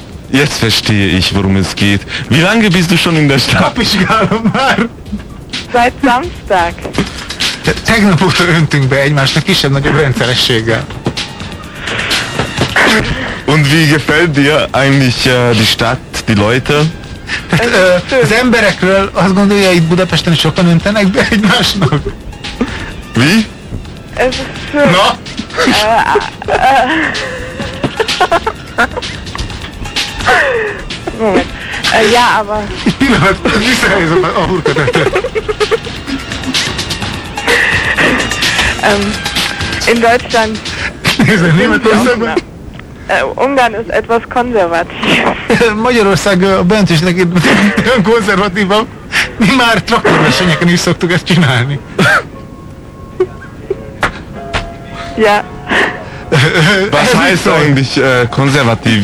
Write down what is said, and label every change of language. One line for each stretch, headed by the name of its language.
German: Jetzt verstehe ich, worum es geht. Wie lange bist du schon in der Stadt?
Hungarian: Kapizsgálom már!
German: Seit Samstag.
Hungarian: Tegnap óta öntünk be egymásnak kisebb-nagyobb rendszerességgel.
German: Und wie gefällt dir eigentlich die Stadt, die Leute?
Hungarian: Az emberekről azt gondolja, itt Budapesten sokan öntenek be egymásnak.
German: Wie?
Hungarian: Ez szörny. Na!
German: Moment. Jáva.
Hungarian: Egy pillanat, visszahelyezem a hurkatetre.
German: In Deutschland...
Hungarian: Nézd, Németországban...
German: Ungarn ist etwas konservativ.
Hungarian: Magyarország a bent is neki olyan konzervatívabb. Mi már traktorversenyeken is szoktuk ezt csinálni.
German: Ja. Was heißt eigentlich konzervativ?